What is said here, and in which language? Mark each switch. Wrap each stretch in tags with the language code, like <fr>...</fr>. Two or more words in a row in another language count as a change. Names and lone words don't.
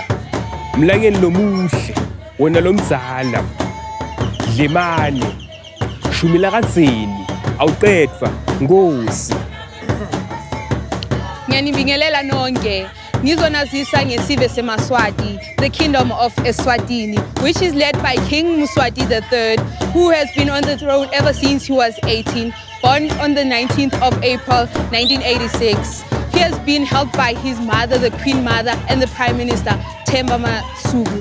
<ss>Mlangeni lomuhle, wena lomdzala. Dlemane, Shumila kadzeni, awuqedwa Nkosi. Ngiyanibingelela nonke. Ngizonazisa ngesive seMaswati,</ss> <en>the Kingdom of Eswatini, which is led by King Mswati III, who has been on the throne ever since he was 18, born on the 19th of April 1986. He has been helped by his mother, the Queen Mother, and the Prime Minister, Themba Masuku.</en>